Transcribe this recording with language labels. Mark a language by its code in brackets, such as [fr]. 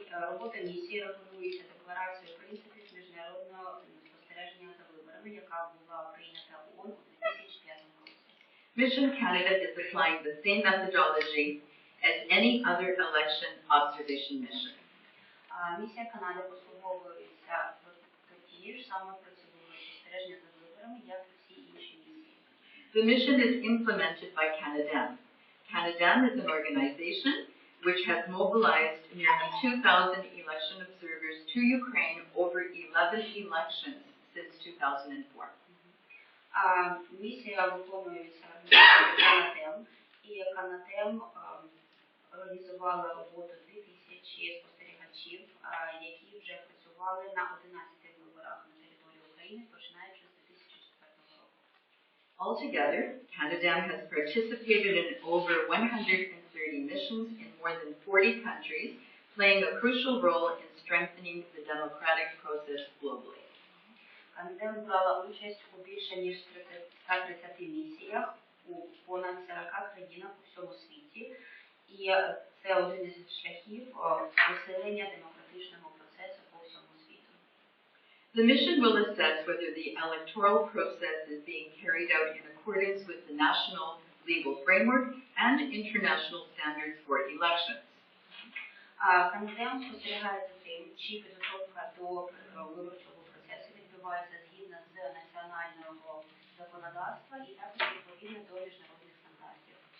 [uk] Робота місії регулюється Декларацією принципів міжнародного спостереження за виборами, яка була прийнята ООН у 2005 році. [en] Mission Canada is applying the same methodology as any other election observation mission. [uk] Місія Канади послуговується тією ж самою процедурою спостереження за виборами, як і всі інші місії. [en] The mission is implemented by CANADEM. CANADEM is an organization which has mobilized nearly 2,000 election observers to Ukraine over 11 elections since 2004. [uk] Місія виконується КАНАДЕМ, і КАНАДЕМ організувала роботу 2000 спостерігачів, які вже працювали на 11 виборах на території України, починаючи з 2004 року. [en] Altogether, CANADEM has participated in over 130 missions in more than 40 countries, playing a crucial role in strengthening the democratic process globally. [uk] КАНАДЕМ брала участь у більше ніж 130 місіях у понад 40 країнах у всьому світі, і це один із шляхів посилення демократичного процесу по всьому світу. [en] The mission will assess whether the electoral process is being carried out in accordance with the national legal framework and international standards for elections. [uk] КАНАДЕМ спостерігає за тим, чи підготовка до виборчого процесу відбувається згідно з національного законодавства і також відповідно до міжнародних стандартів.